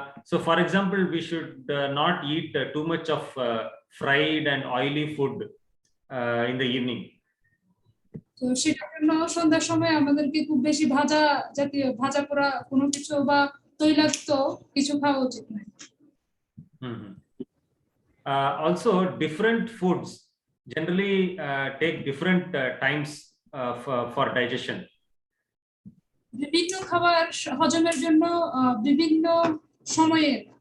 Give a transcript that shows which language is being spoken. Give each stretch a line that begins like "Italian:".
English: So for example, we should not eat too much of fried and oily food in the evening.
Bangla: তো সেটার জন্য সন্ধ্যার সময় আমাদেরকে খুব বেশি ভাজা পোড়া কোনো কিছু বা তৈলাক্ত কিছু খাওয়া উচিত নয়।
English: Also different foods generally take different times for digestion.
Bangla: বিভিন্ন খাবার হজমের জন্য বিভিন্ন সময়ের